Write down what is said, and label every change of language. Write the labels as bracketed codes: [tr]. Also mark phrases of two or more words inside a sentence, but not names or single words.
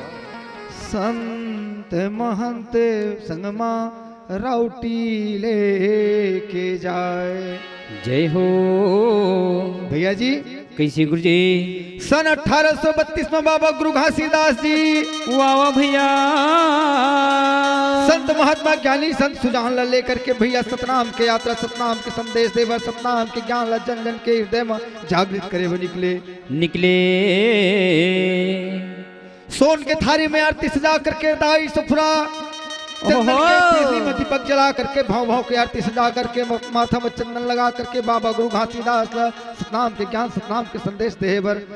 [hne] संत महंत संगमा राउटी लेके जाए। जय हो भैया जी। कैसे गुरु जी? सन 1832 में बाबा गुरु घासीदास जी वाह वाह भैया संत महात्मा ज्ञानी संत सुजान ला लेकर के भैया सतनाम के यात्रा सतनाम के संदेश देवर सतनाम के ज्ञान ला जन जन के हृदय में जागृत करे वो निकले। सोन के थारी में आरती सजा करके दाई सफरा चंदन के पीली में दीपक जला करके भाव भाव की आरती सजा करके माथा में चंदन लगा करके बाबा गुरु घासीदास सतनाम के ज्ञान सतनाम के संदेश देवर